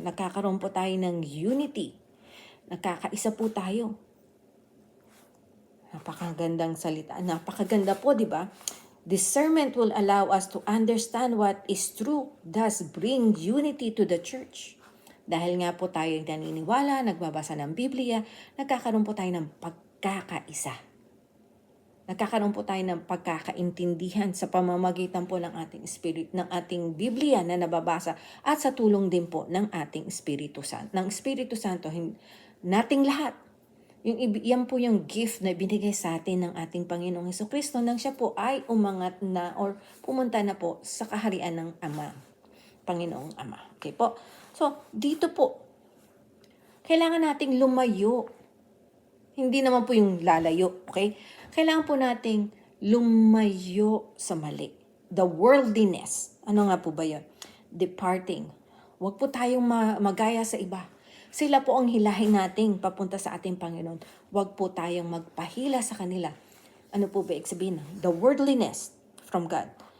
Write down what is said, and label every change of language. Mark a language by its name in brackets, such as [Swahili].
[Filipino] Nagkakaroon po tayo ng unity. Nagkakaisa po tayo. Napakagandang salita. Napakaganda po, di ba? [English] Discernment will allow us to understand what is true, thus bring unity to the church. [Filipino] Dahil nga po tayo naniniwala, nagbabasa ng Biblia, nagkakaroon po tayo ng pagkakaisa. Nagkakaroon po tayo ng pagkakaintindihan sa pamamagitan po ng ating spirit, ng ating Biblia na nababasa at sa tulong din po ng ating Espiritu Santo. Ng Espiritu Santo, nating lahat. Yan po yung gift na binigay sa atin ng ating Panginoong Hesukristo nang siya po ay umangat na or pumunta na po sa kaharian ng Ama, Panginoong Ama. Okay po? So, dito po, kailangan nating lumayo. Hindi naman po yung lalayo, okay? Kailangan po nating lumayo sa mali. [English] The worldliness. [Filipino] Ano nga po ba yun? Departing. Huwag po tayong magaya sa iba. Sila po ang hilahin nating papunta sa ating Panginoon. Huwag po tayong magpahila sa kanila. Ano po ba sabihin? [English] The worldliness from God.